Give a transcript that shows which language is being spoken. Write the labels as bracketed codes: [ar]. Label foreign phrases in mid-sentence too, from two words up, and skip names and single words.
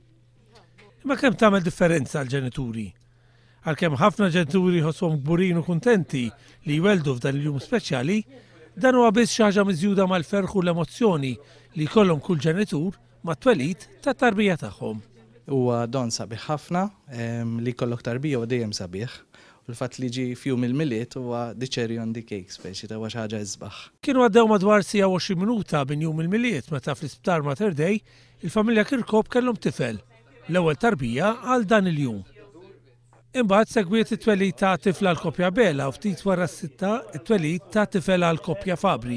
[mt] Imma kemm tagħmel differenza għall-ġenituri? Għalkemm ħafna ġenituri ħosshom kburin u kuntenti li jweldu f'dan il-jum speċjali, dan huwa biss xi ħaġa miżjuda mal-ferħ u l-emozzjoni li jkollhom kull ġenitur mat-twelid tat-tarbija tagħhom. Huwa don sabiħ ħafna li jkollok tarbija u dejjem sabiħ. U l-fatt li ġi fjum il-miliet huwa [en] the cherry on the cake [mt] speċi ta' xi ħaġa isbaħ. Kienu għaddew madwar sija 20 minuta minn jum il-miliet meta fl-isptar Mater Dei il-familja Kirkhope kellhom tifel, l-ewwel tarbija għal dan il-jum. Imbagħad segwiet it-twelid ta' tifla l-koppja Bela u ftit wara s-sitta it-twelid ta' tifel għal koppja Fabri.